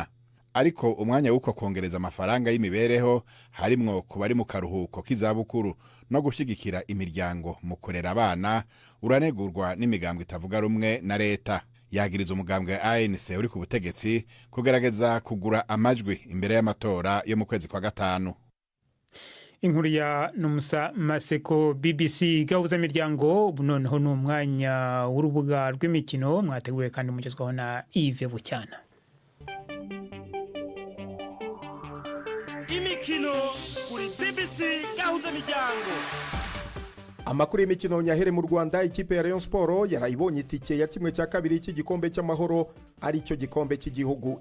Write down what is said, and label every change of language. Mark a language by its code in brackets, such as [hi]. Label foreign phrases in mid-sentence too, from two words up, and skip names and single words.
[rn] Ariko umwanya w'uko kongereza amafaranga y'imibereho harimwo ku bari mu karuhuko k'izabukuru no gushigikira imiryango mu kurera abana uranegurwa n'imigambwe itavuga rumwe na leta. Yagiriza umugambwe ANC uri ku butegetsi kugerageza kugura amajwi imbere y'amatora yo mu kwezi kwa gatanu. Inkuru ya Nomusa Maseko, BBC gahuza miryango. [rw] Noneho ni umwanya w'urubuga rw'imikino mwateguye kandi mugezwaho na Yves Bucyana. Imikino kuri BBC gahuza miryango. Amakuru y'imikino nyahere mu Rwanda, ikipe ya Rayon Sport yarayibonye itike ya kimwe cya kabiri cy'igikombe cy'amahoro ari cyo gikombe cy'igihugu.